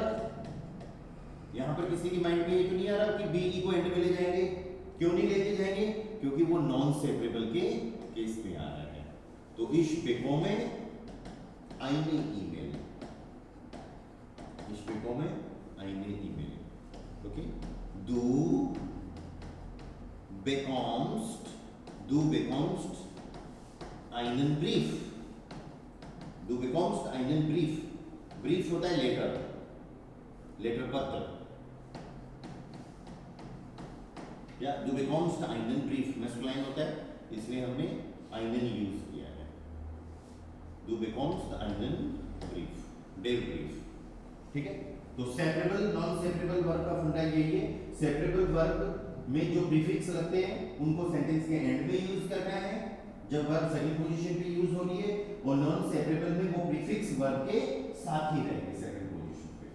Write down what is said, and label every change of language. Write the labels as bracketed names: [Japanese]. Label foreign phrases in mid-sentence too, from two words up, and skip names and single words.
[Hindi] यहां पर किसी की माइंड में ये तो नहीं आ रहा कि बी को एंड में ले जाएंगे, क्यों नहीं लेके जाएंगे, क्योंकि वो [English] non separable [Hindi] के केस में आ रहा है। [German] तो ich bekomme eine E-Mail, ich bekomme eine E-Mail, ओके। du bekommst einen Brief, du bekommst einen Brief, [Hindi] ब्रीफ होता है [English] letter, letter [Hindi] पत्र, या [German] du bekommst einen Brief [Hindi] मैस्कुलाइन होता है, इसलिए हमने einen यूज किया है। [German] du bekommst einen Brief, der Brief। [Hindi] ठीक है, तो [English] separable non separable verb [Hindi] का फंडा यही है। [English] separable verb [Hindi] में जो प्रीफिक्स लगते हैं उनको सेंटेंस के एंड में यूज करना है जब [English] verb second position [Hindi] पे यूज हो रही है, और [English] non separable [Hindi] में वो प्रीफिक्स वर्ब के साथ ही रहेंगे [English] second position [Hindi] पे।